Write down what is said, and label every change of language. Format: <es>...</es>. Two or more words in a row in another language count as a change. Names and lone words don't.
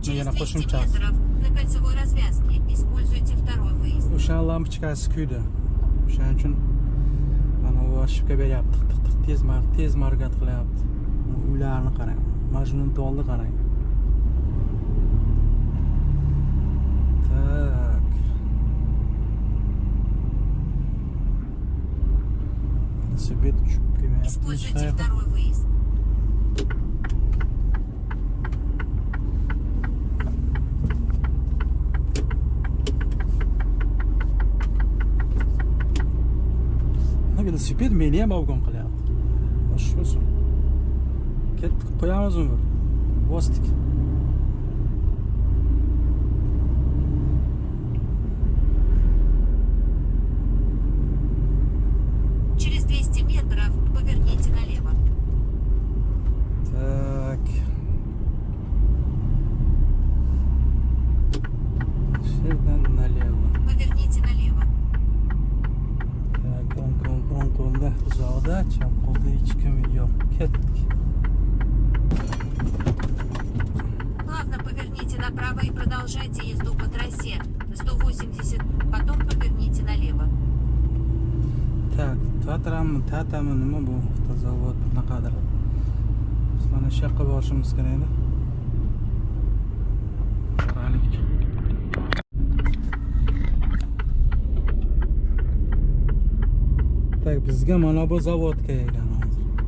<ru>Через</ru> <uz>yana 200 qo'shimchasi.</uz> <ru>метров на кольцевой развязке. Используйте второй выезд.</ru> <uz>O'sha lampochkasi kuydi. O'shaning uchun mana u ошибка beryapti. Tez harakat qilyapti. Uylarni qarang. Majnun tolni qarang. Tak. Velosiped tushib kelmayapti.</uz> <ru>Используйте второй выезд.</ru> <uz>Velosiped meni ham avgon qilyapti. Shusi. Ketdik, qo'yamizmi? Bosdik.</uz> <ru>Через 200 метров поверните налево. Так. Şuradan налево. Поверните налево. Так,</ru> <uz>o'ng qo'lda uzoqda, chap qo'lda hech kim yo'q. Ketdik.</uz> <ru>Плавно поверните направо и продолжайте езду по трассе 180, потом поверните налево. Так,</ru> <uz>tatami nima bu? Zavod bunaqadir. Biz mana shu yoqqa borishimiz kerak edi. Qaraylik. Tak, bizga mana bu zavodga ekan hozir.</uz>